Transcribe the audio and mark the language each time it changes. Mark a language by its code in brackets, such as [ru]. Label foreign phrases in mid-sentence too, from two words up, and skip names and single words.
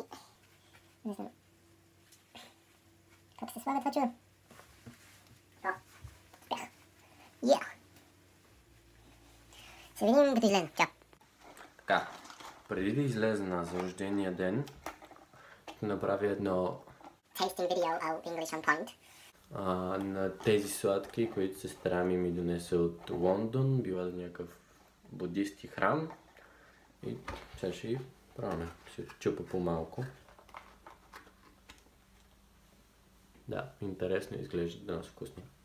[bg] Не знам. Как се слага това чудо? О, успях. Се видим като излезна. Чао. Така, преди да излезна за рождения ден, ще направя едно [en] Tasting video of English on point. [bg] на тези сладки, които сестра ми донесе от Лондон, била за някакъв буддист храм. И сега ще ги правим. Ще чупа по-малко. Да, интересно изглежда, да са вкусни.